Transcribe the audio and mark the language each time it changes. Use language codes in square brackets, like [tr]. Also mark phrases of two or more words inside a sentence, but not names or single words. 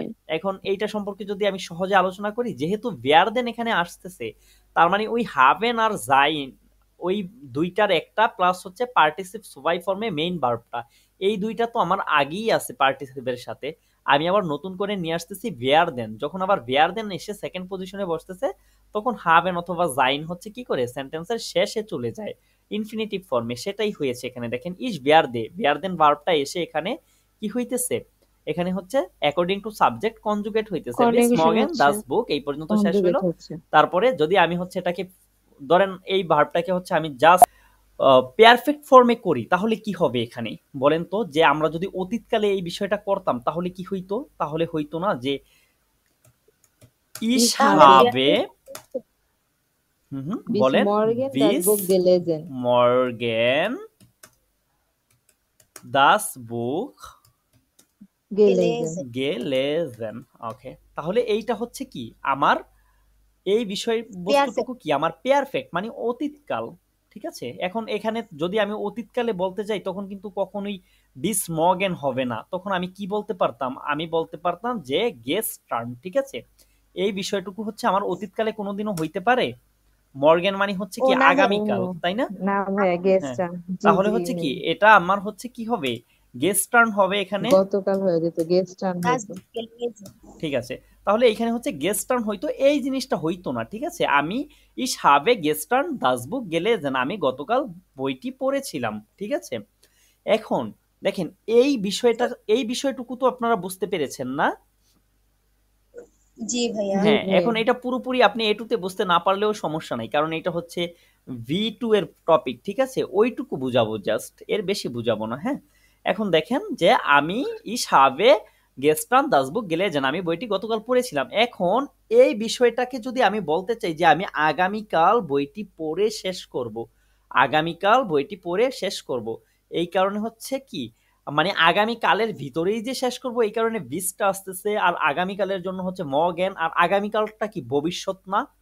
[bn] হ্যাঁ, এখন এইটা সম্পর্কে যদি আমি সহজে আলোচনা করি, যেহেতু werden এখানে আসতেছে, তার মানে ওই হাবেন আর জাইন, ওই দুইটার একটা প্লাস হচ্ছে [de] Partizip zwei [bn] ফর্মে মেইন ভার্বটা, এই দুইটা তো আমার আগেই আছে পার্টিসিপের সাথে। আমি আবার নতুন করে নিয়ে আসতেছি werden, যখন আবার werden এসে সেকেন্ড পজিশনে বসতেছে, তখন হাবেন অথবা জাইন হচ্ছে কি করে সেন্টেন্সের শেষে চলে যায় ইনফিনিটিভ ফর্মে। সেটাই হয়েছে এখানে। দেখেন [de] ich werde, [bn] werden ভার্বটা এসে এখানে কি হইতেছে, এখানে হচ্ছে [en] according to subject [bn] কনজুগেট হইতেছে, bis কনজুগেশন [de] morgen [bn] হচ্ছে। [de] das Buch, [bn] এই পর্যন্ত শেষ কনজুগেট হলো। হচ্ছে। তারপরে যদি আমি হচ্ছে এটাকে ধরেন এই ভার্বটাকে হচ্ছে আমি জাস্ট [en] perfect form [bn] করি, তাহলে কি হবে এখানে বলেন তো, যে আমরা যদি অতীতকালে এই বিষয়টা করতাম তাহলে কি হইতো, তাহলে হইতো না যে ich তাহলে [de] habe, Bis [bn] বলেন, [de] morgen das bis Buch gelesen. morgen das Buch Gelesen. gelesen। [bn] ওকে, তাহলে এইটা হচ্ছে কি আমার এই বিষয় বস্তুটুকু কি আমার পারফেক্ট, মানে অতীতকাল। ঠিক আছে? এখন এখানে যদি আমি অতীতকালে বলতে যাই তখন কিন্তু কখনোই [de] bis morgen [bn] হবে না, তখন আমি কি বলতে পারতাম, আমি বলতে পারতাম যে গেস্টার্ন। ঠিক আছে? এই বিষয়টুকু হচ্ছে আমার অতীতকালে কোনোদিনও হইতে পারে। মর্গেন মানে হচ্ছে কি ও না ভাইয়া। আগামীকাল, তাই না? না ভাইয়া হ্যাঁ, গেস্টার্ন। জি তাহলে জি হচ্ছে কি এটা আমার হচ্ছে কি হবে, গেস্টার্ন হবে এখানে। গতকাল হয়ে যেত গেস্টার্ন [de] Das [bn] হতো। [de] Buch gelesen. [bn] ঠিক আছে? তাহলে এখানে হচ্ছে গেস্টার্ন হইতো, এই জিনিসটা হইতো না। ঠিক আছে? আমি [de] ich habe gestern das Buch gelesen, [bn] আমি গতকাল বইটি পড়েছিলাম। ঠিক আছে? এখন দেখেন এই বিষয়টুকু তো আপনারা বুঝতে পেরেছেন না? জি ভাইয়া। জি হ্যাঁ, ভাইয়া। এখন এটা পুরোপুরি আপনি এটুতে বুঝতে না পারলেও সমস্যা নাই, কারণ এটা হচ্ছে V2 এর টপিক, ঠিক আছে, ওইটুকু বুঝাবো জাস্ট, এর বেশি বুঝাবো না। হ্যাঁ, এখন দেখেন যে আমি [de] ich habe gestern das Buch gelesen, [bn] আমি বইটি গতকাল পড়েছিলাম। এখন এই বিষয়টাকে যদি আমি বলতে চাই যে আমি আগামীকাল বইটি পড়ে শেষ করব, আগামীকাল বইটি পড়ে শেষ করব, এই কারণে হচ্ছে কি, মানে আগামীকালের ভিতরেই যে শেষ করব এই কারণে বিসটা আসতেছে, আর আগামীকালের জন্য হচ্ছে মর্গেন, আর আগামীকালটা কি ভবিষ্যৎ না,